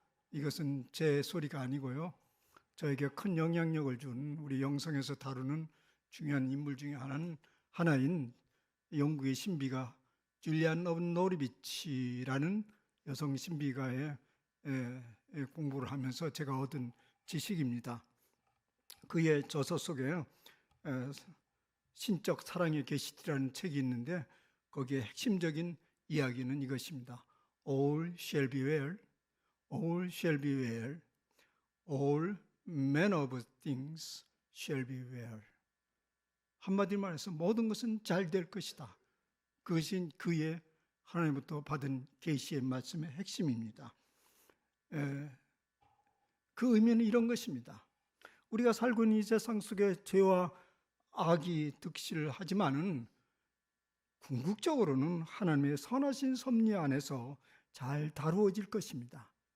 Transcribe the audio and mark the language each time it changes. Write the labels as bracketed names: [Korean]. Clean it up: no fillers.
[Korean] 이것은 제 소리가 아니고요, 저에게 큰 영향력을 준 우리 영성에서 다루는 중요한 인물 중에 하나인 영국의 신비가 줄리안 노리비치라는 여성 신비가의 공부를 하면서 제가 얻은 지식입니다. 그의 저서 속에 신적 사랑의 계시티라는 책이 있는데 거기에 핵심적인 이야기는 이것입니다. [English] All shall be well, all shall be well, all manner of things shall be well. [Korean] 한마디로 말해서 모든 것은 잘 될 것이다. 그것이 그의 하나님부터 받은 계시의 말씀의 핵심입니다. 그 의미는 이런 것입니다. 우리가 살고 있는 이 세상 속에 죄와 악이 득실을 하지만은 궁극적으로는 하나님의 선하신 섭리 안에서 잘 다루어질 것입니다.